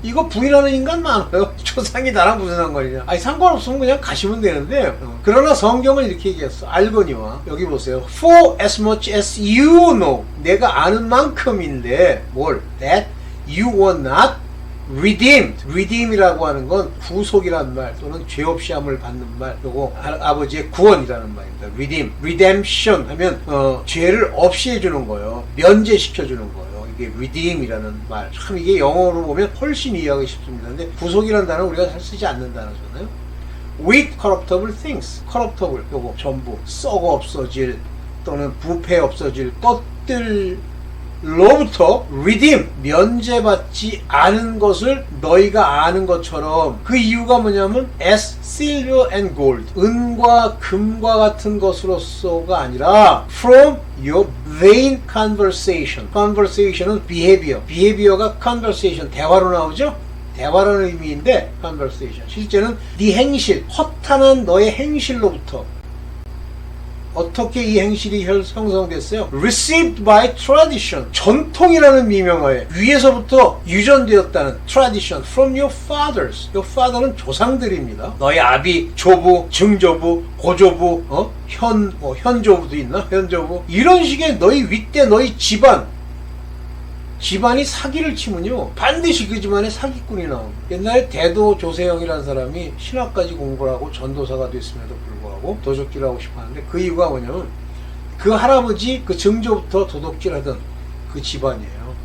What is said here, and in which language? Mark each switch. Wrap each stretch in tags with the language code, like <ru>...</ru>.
<ko>이거 부인하는 인간 많아요. 조상이 나랑 무슨 상관이냐. 아니 상관없으면 그냥 가시면 되는데, 그러나 성경은 이렇게 얘기했어. 알거니와, 여기 보세요.</ko> <en>For as much as you know,</en> <ko>내가 아는 만큼인데 뭘?</ko> <en>That you were not redeemed. redeem</en> <ko>이라고 하는 건 구속이라는 말 또는 죄 없이 함을 받는 말, 요거 아버지의 구원이라는 말입니다.</ko> <en>redeem, redemption</en> <ko>하면 죄를 없이 해주는 거예요. 면제시켜주는 거예요. 이게</ko> <en>redeem</en> <ko>이라는 말, 참 이게 영어로 보면 훨씬 이해하기 쉽습니다. 근데 구속이라는 단어 우리가 잘 쓰지 않는 단어잖아요.</ko> <en>with corruptible things, corruptible,</en> <ko>요거 전부 썩어 없어질 또는 부패 없어질 것들 로부터</ko> <en>redeem,</en> <ko>면제받지 않은 것을 너희가 아는 것처럼. 그 이유가 뭐냐면</ko> <en>as silver and gold,</en> <ko>은과 금과 같은 것으로서가 아니라</ko> <en>from your vain conversation. conversation</en> <ko>은</ko> <en>behavior, behavior</en> <ko>가</ko> <en>conversation,</en> <ko>대화로 나오죠. 대화라는 의미인데</ko> <en>conversation,</en> <ko>실제는 네 행실, 허탄한 너의 행실로부터. 어떻게 이 행실이 형성됐어요?</ko> <en>Received by tradition,</en> <ko>전통이라는 미명하에 위에서부터 유전되었다는</ko> <en>tradition from your fathers. your father</en> <ko>는 조상들입니다. 너희 아비, 조부, 증조부, 고조부, 현조부도 있나? 현조부. 이런 식의 너희 윗대, 너희 집안이 사기를 치면요, 반드시 그 집안에 사기꾼이 나옵니다. 옛날에 대도 조세영이라는 사람이 신학까지 공부를 하고 전도사가 됐음에도 불구하고 도적질을 하고 싶어 하는데, 그 이유가 뭐냐면 그 할아버지, 그 증조부터 도둑질하던 그 집안이에요.</ko>